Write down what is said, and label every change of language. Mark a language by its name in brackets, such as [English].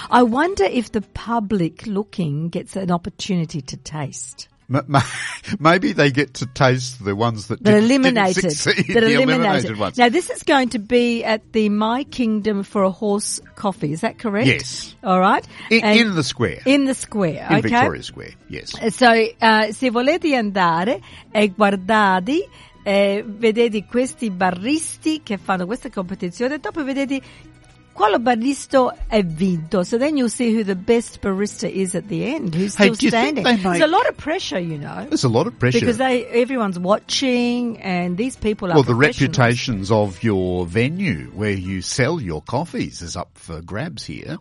[English] I wonder if the public looking gets an opportunity to taste. Maybe they get to taste the ones that eliminated ones. Now, this is going to be at the My Kingdom for a Horse Coffee. Is that correct? Yes. All right. In the square. In the square. In okay. Victoria Square, yes. [Italian] So, se volete andare e guardare, vedete questi baristi che fanno questa competizione e dopo vedete quale barista è vinto. [English] So then you'll see who the best barista is at the end, who's still standing. There's a lot of pressure, you know. There's a lot of pressure. Because everyone's watching and these people are Well, the reputations of your venue where you sell your coffees is up for grabs here.